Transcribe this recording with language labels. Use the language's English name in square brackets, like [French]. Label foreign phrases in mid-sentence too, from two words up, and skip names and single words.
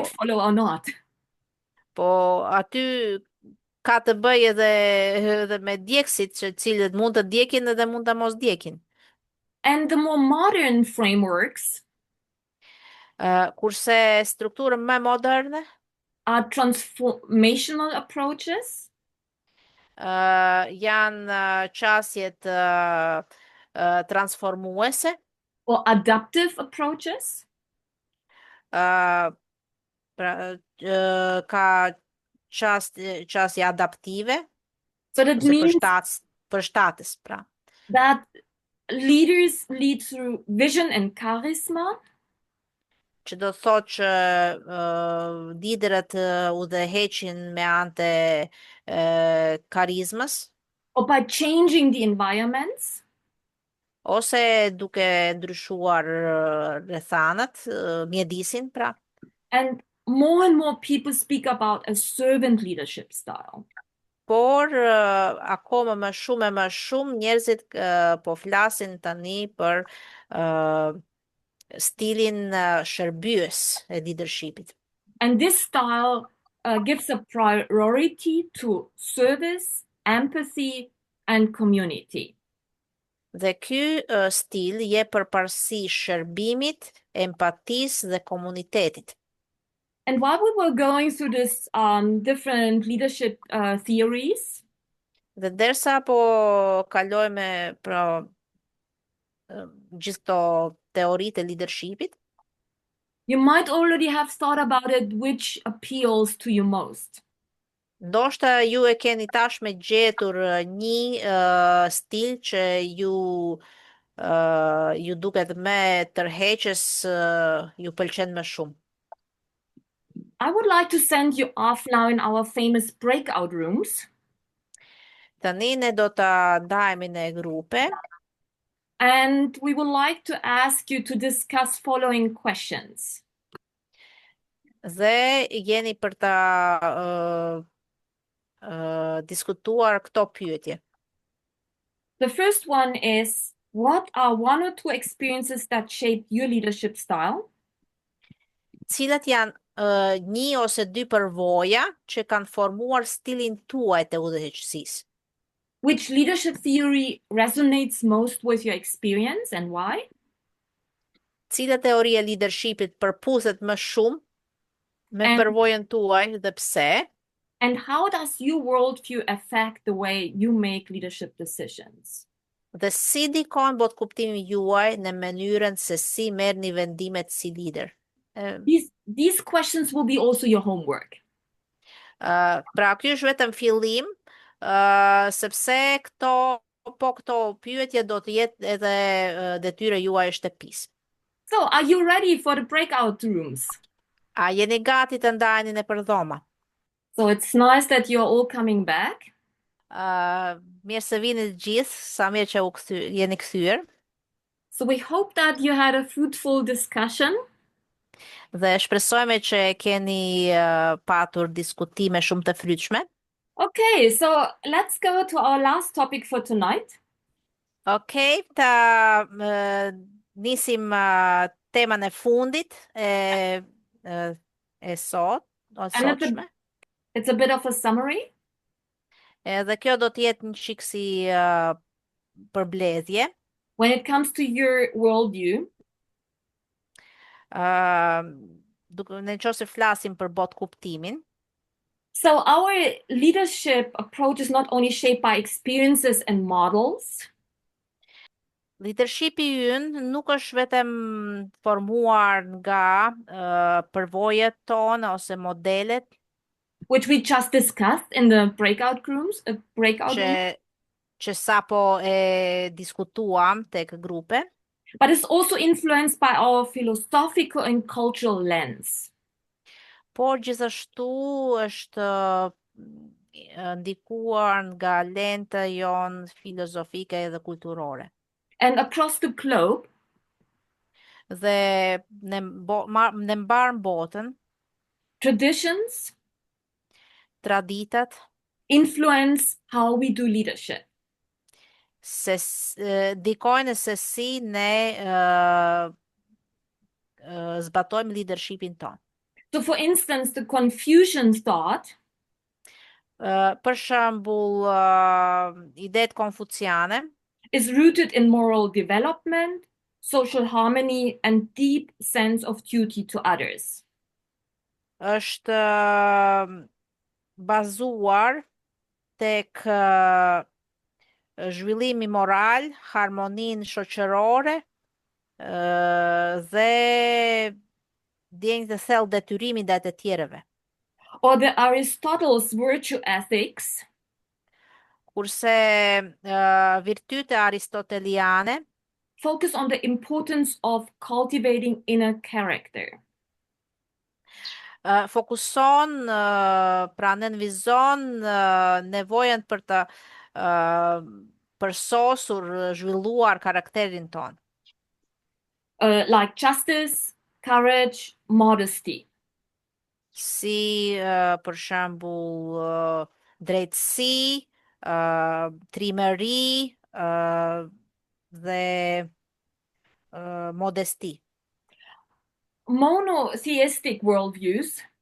[Albanian] po, [English] follow or not. [Albanian] po aty ka të bëjë edhe me djegësit që cilët mund të djekin edhe mund të mos djekin. [English] And the more modern frameworks [Albanian] Kurse strukturën më moderne [English] are transformational approaches, [Albanian] janë qasjet transformuese, [English] or adaptive approaches. [Albanian] pra, ka qasje adaptive, [English] So that ose means [Albanian] përshtatës, pra. [English] that leaders lead through vision and charisma, [Albanian] Që do thot që liderët udhëheqin me anë të karizmës, [English] or by changing the environments, [Albanian] ose duke ndryshuar rrethanat, mjedisin, pra. [English] and more people speak about a servant leadership style. [Albanian] Por akoma më shumë e më shumë njerëzit po flasin tani për stilin shërbyes e leadershipit. [English] And this style gives a priority to service, empathy, and community. [Albanian] Dhe ky stil je përparësi shërbimit, empatisë dhe komunitetit. [English] And while we were going through this different leadership theories, [Albanian] Dhe derisa po kalojme pra gjithë këto teoritë e leadershipit, [English] you might already have thought about it, which appeals to you most. [Albanian] ndoshta ju e keni tashme gjetur një stil që ju duket më tërheqës, ju pëlqen më shumë. [English] I would like to send you off now in our famous breakout rooms. [Albanian] Tani ne do të ndahemi në grupe [English] And we would like to ask you to discuss following questions. [Albanian] dhe jeni për ta diskutuar këto pyetje. [English] The first one is, what are one or two experiences that shaped your leadership style? [Albanian] Cilat janë një ose dy përvoja që kanë formuar stilin tuaj të udhëheqësisë? [English] Which leadership theory resonates most with your experience and why? [Albanian] Cila teori e leadershipit përputhet më shumë me And- përvojën tuaj dhe pse? [English] And how does your worldview affect the way you make leadership decisions? [Albanian] Dhe si ndikon bot kuptimi juaj në mënyrën se si merrni vendimet si lider? [English] These questions will be also your homework. [Albanian] Pra ky është vetëm fillim, sepse këto pyetje do të jetë edhe detyra juaj e shtëpisë. [English] So, are you ready for the breakout rooms? [Albanian] A jeni gati të ndajeni në përdhoma? [English] So, it's nice that you're all coming back. [Albanian] Mirë se vini të gjithë, sa mirë që jeni kthyer. [English] So, we hope that you had a fruitful discussion. [Albanian] Dhe shpresojme që keni patur diskutime shumë të frytshme. [English] Okay, so let's go to our last topic for tonight. [Albanian] Okej, nisim temën e fundit e sot, o And sotshme. [English] it's a bit of a summary. [Albanian] Edhe kjo do të jetë një çik si përmbledhje. [English] When it comes to your worldview, [Albanian] Uh, Duke në qoftë se flasim për bot kuptimin, [English] so our leadership approach is not only shaped by experiences and models, [Albanian] leadershipi ynë nuk është vetëm formuar nga përvojët tona ose modelet [English] which we just discussed in the breakout rooms, breakout që room, [Albanian] që sapo e diskutuam tek grupe, [English] but it's also influenced by our philosophical and cultural lens. [Albanian] por gjithashtu është ndikuar nga lenta jon filozofike dhe kulturore. [English] And across the globe, [Albanian] Dhe në mbar botën, [English] traditions [Albanian] traditat [English] influence how we do leadership. [Albanian] dikojnë se si ne zbatojmë leadershipin ton. [English] So, for instance, the Confucian thought [Albanian] Për shembull, idetë konfuciane [English] is rooted in moral development, social harmony, and deep sense of duty to others. [Albanian] është bazuar tek zhvillimi moral, harmoninë shoqërore dhe ndjenjë të thellë detyrimi ndaj të tjerëve. [English] Or the Aristotle's virtue ethics [Albanian] Kurse virtyte aristoteliane [English] focus on the importance of cultivating inner character. [Albanian] Fokuson, pra nënvizon nevojën për të përsosur, zhvilluar karakterin ton. [English] Like justice, courage, modesty. [Albanian] Si për shembull drejtësi, trimëri dhe modesti. [English] Monotheistic worldviews